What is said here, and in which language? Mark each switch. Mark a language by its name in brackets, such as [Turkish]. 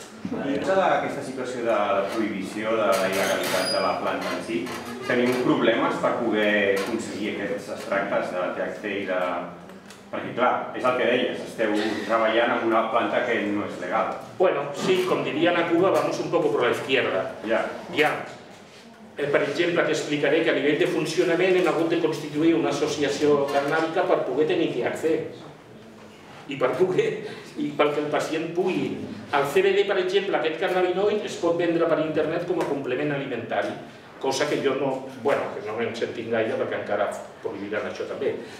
[Catalan] Dins d'aquesta situació de prohibició de la il·legalitat de la planta en si, tenim problemes per poder aconseguir aquests extractes de THC i de... Perquè, clar, és el que deies, esteu treballant amb una planta que no és legal. Bueno, sí, com dirien a Cuba, [Spanish] vamos un poco por la izquierda. [Catalan] Ja. Per exemple, t'explicaré que a nivell de funcionament hem hagut de constituir una associació cannàbica per poder tenir THC. I perquè el pacient pugui. El CBD, per exemple, aquest cannabinoid es pot vendre per internet com a complement alimentari, cosa que jo no hem sentit gaire perquè encara prohibiran això també.